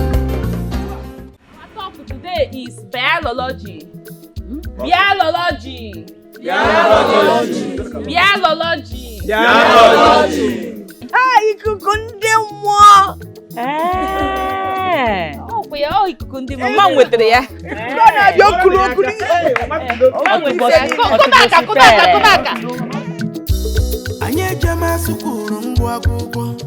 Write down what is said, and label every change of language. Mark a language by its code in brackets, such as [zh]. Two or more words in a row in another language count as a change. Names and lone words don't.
[en] Our topic today is biology. Hmm? Biology. Biology. Biology. Biology. [ig] Ah, ikuku ndị mmụọ. Ee. Ọ bụ ya, ọ ikuku ndị mmụọ. Mma m wetara ya. Ọ na-abịa okulu okulu. Mma m wetara ya. Kụ, kụba aka, kụba aka, kụba aka. Anyị ejema sukuru ngwa akwụkwọ.